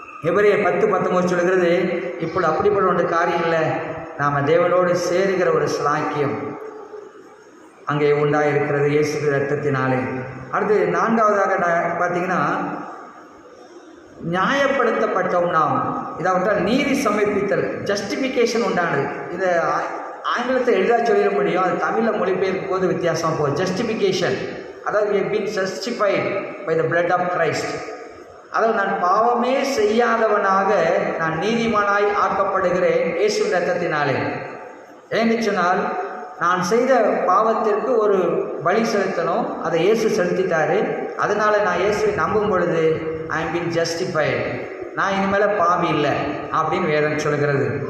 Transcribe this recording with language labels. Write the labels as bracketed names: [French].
[Tamil] எபிரேயர் 10:19 சொல்கிறது, இப்பொழுது அப்படிப்பட்ட ஒன்று காரியம் இல்லை, நாம் தேவனோடு சேருகிற ஒரு சிலாக்கியம் அங்கே உண்டாயிருக்கிறது இயேசு இரத்தத்தினாலே. அடுத்து நான்காவதாக பார்த்தீங்கன்னா நியாயப்படுத்தப்பட்டோம் நாம். இதாவற்றால் நீதி சமர்ப்பித்தல், ஜஸ்டிஃபிகேஷன் உண்டானது. இதை ஆங்கிலத்தை எளிதாக சொல்லிட முடியும், அது தமிழில் மொழிபெயர்க்கும் போது வித்தியாசமாக போகுது. [English] justification, [Tamil] அதாவது [English] we have been justified by the blood of Christ. [Tamil] அதாவது நான் பாவமே செய்யாதவனாக நான் நீதிமானாய் ஆக்கப்படுகிறேன் இயேசு இரத்தத்தினாலே. ஏன்னு சொன்னால் நான் செய்த பாவத்திற்கு ஒரு பலி செலுத்தணும், அதை இயேசு செலுத்திட்டாரு. அதனால் நான் இயேசுவை நம்பும் பொழுது [English] I am been justified, [Tamil] நான் இனிமேல் பாவி இல்லை அப்படின்னு வேதம் சொல்கிறது.